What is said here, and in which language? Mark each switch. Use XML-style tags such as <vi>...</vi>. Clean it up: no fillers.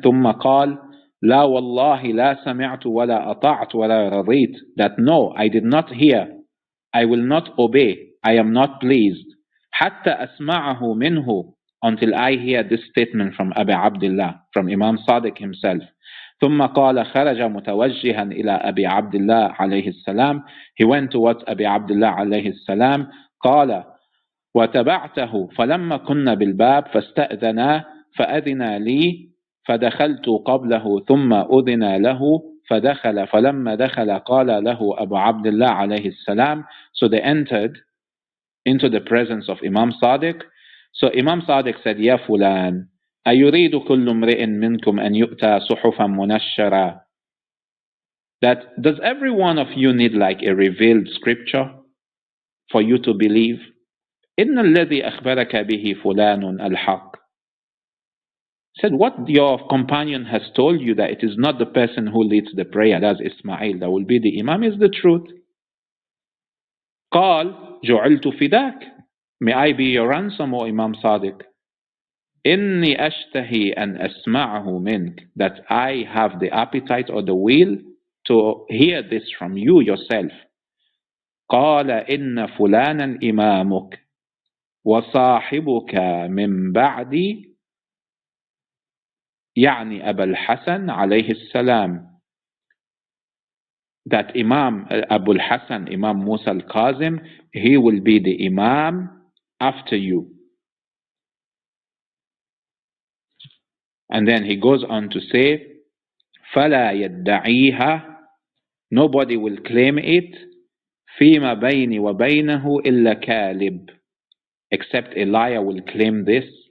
<ar>ثم قال لا والله لا سمعت ولا أطعت ولا رضيت.</ar> <en>That no, I did not hear, I will not obey, I am not pleased.</en> <ar>حتى أسمعه منه,</ar> <en>until I hear this statement from Abu Abdullah, from Imam Sadiq himself.</en> <ar>ثم قال خرج متوجها إلى أبي عبد الله عليه السلام.</ar> <en>He went towards Abu Abdullah عليه السلام.</en> <ar>قال وتبعته فلما كنا بالباب فاستأذنا فأذن لي فدخلت قبله ثم أذن له فدخل فلما دخل قال له أبو عبد الله عليه السلام.</ar> <en>So they entered into the presence of Imam Sadiq. So Imam Sadiq said,</en> <ar>يا فلان أيريد كل امرئ منكم أن يؤتى صحفا منشرة.</ar> <en>That does every one of you need like a revealed scripture for you to believe?</en> <ar>إن الذي أخبرك به فلان الحق.</ar> <en>Said what your companion has told you, that it is not the person who leads the prayer, that's Ismail, that will be the Imam, is the truth.</en> <ar>قال جعلت فداك.</ar> <en>May I be your ransom, O Imam Sadiq.</en> <ar>إني أشتهي أن أسمعه منك.</ar> <en>That I have the appetite or the will to hear this from you yourself.</en> <ar>قال إن فلانا إمامك وصاحبك من بعدي يعني أبا الحسن عليه السلام.</ar> <en>That Imam Abu al-Hasan, Imam Musa al-Kazem, he will be the Imam after you. And then he goes on to say,</en> <ar>فَلَا يَدَّعِيهَا,</ar> <en>nobody will claim it,</en> <ar>فِيمَا بَيْنِ وَبَيْنَهُ إِلَّا كَالِبٌ,</ar> <en>except a liar will claim this.</en>